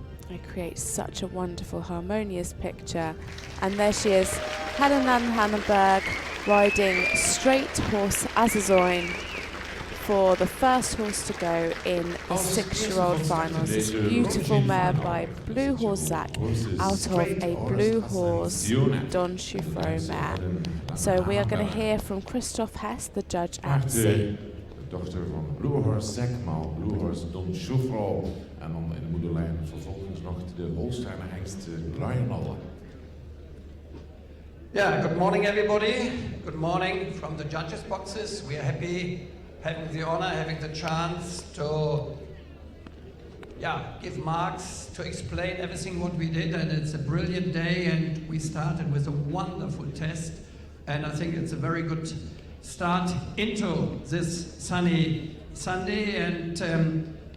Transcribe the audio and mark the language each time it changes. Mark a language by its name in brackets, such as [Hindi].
[English] It creates such a wonderful, harmonious picture. And there she is, Helena Hannenberg, riding straight Horse Ascenzione for the first horse to go in the 6-year-old finals. This beautiful mare by Blue Horse Zach out of a Blue Horse Don Zucrow mare. So we are going to hear from Christoph Hess, the judge at sea. [Dutch] Dochter van Blue Horse Zach, maal Blue Horse Don Zucrow. En dan in de moederlijn vervolgens nog de Holsteiner hengst Lionel. [English] Yeah, good morning everybody. Good morning from the judges' boxes. We are happy having the honor, having the chance to give marks, to explain everything what we did, and it's a brilliant day, and we started with a wonderful test, and I think it's a very good start into this sunny Sunday, and